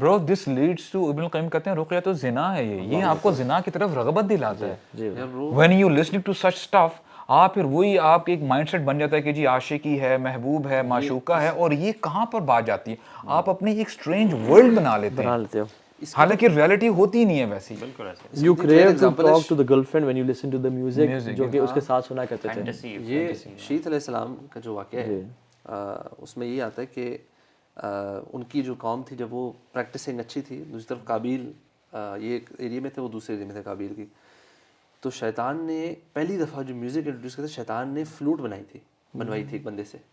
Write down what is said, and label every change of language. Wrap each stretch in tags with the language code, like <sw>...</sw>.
<ur>برو</ur> <en>this leads to,</en> <ur>ابن القیم کہتے ہیں رقیہ تو زنا ہے, یہ آپ کو زنا کی طرف رغبت دلاتا ہے.</ur> <en>when you listening to such stuff,</en> <ur>آپ پھر وہی آپ ایک مائنڈ سیٹ بن جاتا ہے کہ جی عاشقی ہے, محبوب ہے, معشوقہ ہے, اور یہ کہاں پر بات جاتی ہے, آپ اپنی ایک اسٹرینج ورلڈ بنا لیتے ہیں, حالانکہ ریئلٹی ہوتی نہیں ہے ویسی. بالکل ایسے.</ur> <en>You crave to talk to the girlfriend when you listen to the music,</en> <ur>جو کہ اس کے ساتھ سنا کرتے تھے. یہ شیت علیہ السلام کا جو واقعہ ہے, اس میں یہ آتا ہے کہ ان کی جو قوم تھی, جب وہ پریکٹسنگ اچھی تھی, دوسری طرف قابیل یہ ایک ایریے میں تھے, وہ دوسرے ایریے میں تھے قابیل کی, تو شیطان نے پہلی دفعہ جو میوزک انٹروڈیوس کیا تھا, شیطان نے فلوٹ بنوائی تھی ایک بندے سے.</ur>